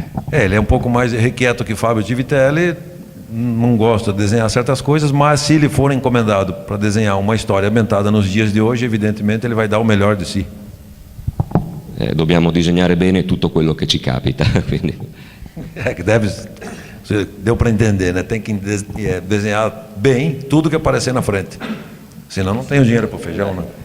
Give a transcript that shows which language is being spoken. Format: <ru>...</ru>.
<pt>Ele é um pouco mais irrequieto que Fábio Tivitelli, não gosta de desenhar certas coisas, mas se ele for encomendado para desenhar uma história ambientada nos dias de hoje, evidentemente ele vai dar o melhor de si.</pt> <it>Dobbiamo disegnare bene tutto quello che ci capita. Quindi.</it> <pt>Que deu para entender, né? Tem que desenhar bem tudo que aparecer na frente, senão não tem o dinheiro para o feijão, né?</pt>